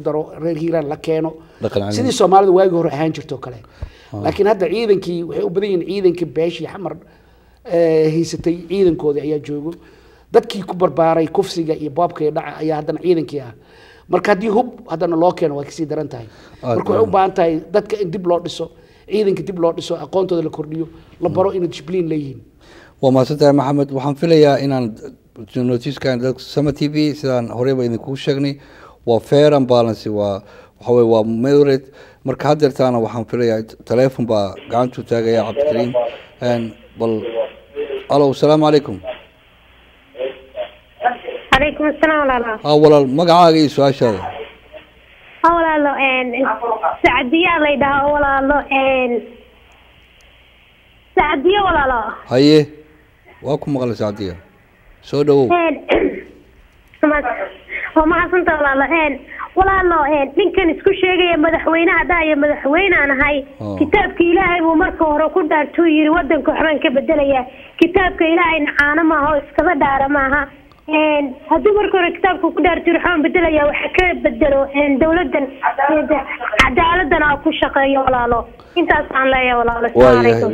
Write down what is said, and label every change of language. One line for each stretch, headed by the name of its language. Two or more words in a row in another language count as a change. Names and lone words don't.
Somali: daro reer hiiraan la keeno sidii soomaalida waagii hore ahaan jirto kale laakiin hadda ciidankii waxay u badan yihiin ciidankii beeshii xamar haysatay ciidankoodii ayaa joogo dadkii ku barbaaray kufsiga iyo boobka iyo dhaca ayaa haddana ciidankii ah marka haddii hub haddana loo keeno waa kasii daran tahay marka waxay u baahan tahay dadka in dib loo dhiso ciidanka dib loo dhiso aqoontooda la kordhiyo la baro inay discipliin leeyihiin waa mahadsantahay maxamed waxaan filayaa inaan noticekan sama t v sidaan horeyba idinkugu sheegnay waa
English: fair and balance
Somali: waxa weye waa moderate marka haddeertaana waxaan filayaa teleefon baa gacantuu taagaya cabdikariim bal alo
Arabic: السلام عليكم عليكم السلام ولا
Somali: walaal magacaaga iyo su-aashaada walaalo sacdiya la yidhaha walaalo sacdiya walaalo haye waa ku maqlay sacdiya soo dhawow waa mahadsantaa walaalo ninkan isku sheegaya madaxweynaha dhahaya madaxweynaan ahay kitaabka ilaahay buu marka hore ku dhaartuu yiri wadanka waxbaan ka bedelaya kitaabka ilaahayna caano maaha oo iskaba dhaara maaha haddii marka hore kitaabka ku dhaartay waxaan bedelayaa waxa ka bedelo dawladan cadaaladana ku shaqeeyo walaalo intaas aan leeyahay walaalo